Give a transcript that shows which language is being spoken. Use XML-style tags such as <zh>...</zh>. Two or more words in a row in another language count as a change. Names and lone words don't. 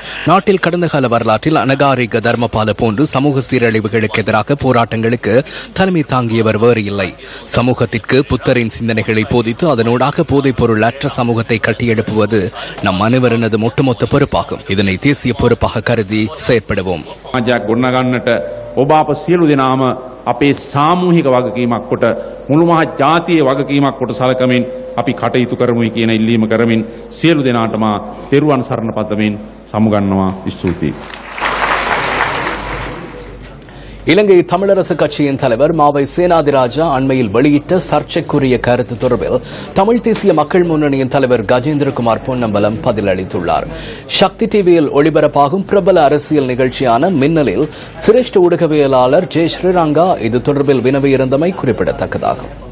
<ta>நாட்டில் கடந்த கால வரலாற்றில் அனகாரிக தர்மபால போன்று சமூக சீரழிவுகளுக்கு எதிராக போராட்டங்களுக்கு தலைமை தாங்கியவர் வேறு இல்லை. சமூகத்திற்கு புத்தரின் சிந்தனைகளை போதித்து அதனூடாக போதைப் பொருள் அற்ற சமூகத்தை கட்டியெழுப்புவது நம் அனைவரினது ஒட்டுமொத்த பொறுப்பாகும். இதனை தேசிய பொறுப்பாக கருதி செயற்படுவோம்.</ta> <si>ඔබ අප සියලු දෙනාම අපේ සාමූහික වගකීමක් කොට මුළු මහත් ජාතියේ වගකීමක් කොට සලකමින් අපි කටයුතු කරමුයි කියන ඉල්ලීම කරමින් සියලු දෙනාටම තෙරුවන් සරණ පතමින් සමුගන්නවා. ස්තුතියි.</si> <ta>இலங்கை தமிழரசு கட்சியின் தலைவர் மாவை சேனாதிராஜா அண்மையில் வெளியிட்ட சர்ச்சைக்குரிய கருத்து தொடர்பில் தமிழ் தேசிய மக்கள் முன்னணியின் தலைவர் கஜேந்திரகுமார் பொன்னம்பலம் பதிலளித்துள்ளார். சக்தி டிவியில் ஒளிபரப்பாகும் பிரபல அரசியல் நிகழ்ச்சியான மின்னலில் சிரேஷ்ட ஊடகவியலாளர் ஜே ஸ்ரீரங்கா இது தொடர்பில் வினவியிருந்தமை குறிப்பிடத்தக்கதாகும்.</ta>